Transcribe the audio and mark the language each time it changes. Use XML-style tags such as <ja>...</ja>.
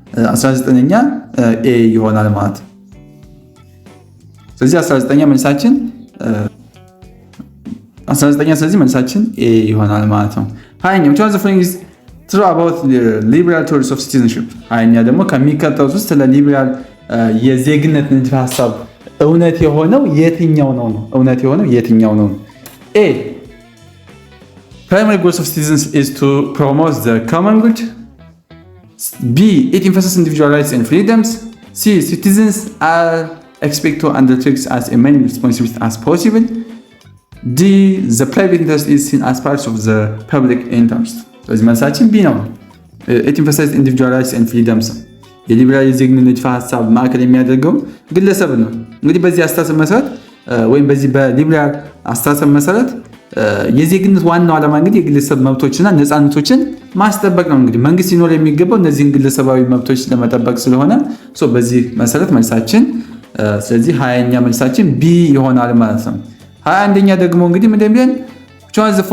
<am>19ኛ ኤ ይሆናል ማለት ነው። ስለዚህ 19ኛ መልሳችን 19ኛ ስለዚህ መልሳችን ኤ ይሆናል ማለት ነው። 20ኛ</am> <en>which was the following is true about the liberal theories of citizenship.</en> <am>20ኛ ደግሞ ከሚከተሉት ውስጥ ስለ ሊበራል የዜግነት ንድፈ ሐሳብ እውነት የሆነው የትኛው ነው? እውነት የሆነው የትኛው ነው?</am> <en>ኤ primary goals of citizens is to promote the common good. B. It emphasizes individual rights and freedoms. C. Citizens are expected to undertake as many responsibilities as possible. D. The private interest is seen as part of the public interest.</en> <am>ስለዚህ መልሳችን ቢ ነው።</am> <en>It emphasizes individual rights and freedoms.</en> <am>የሊበራል የዜግነት ንድፈ ሐሳብ ማዕከል የሚያደርገው ግለሰብ ነው። እንግዲህ በዚህ አስተሳሰብ መሰረት ወይም በዚህ በሊበራል አስተሳሰብ መሰረት የዜግነት ዋናው ዓላማ እንግዲህ የግለሰብ መብቶችና ነፃነቶችን ማስጠበቅ ነው። እንግዲህ መንግስት ሲኖር የሚገባው እነዚህን ግለሰባዊ መብቶች ለመጠበቅ ስለሆነ በዚህ መሰረት መልሳችን ስለዚህ 20ኛ መልሳችን ቢ ይሆናል ማለት ነው። 21ኛ ደግሞ እንግዲህ ምን እንደሚለን which</am>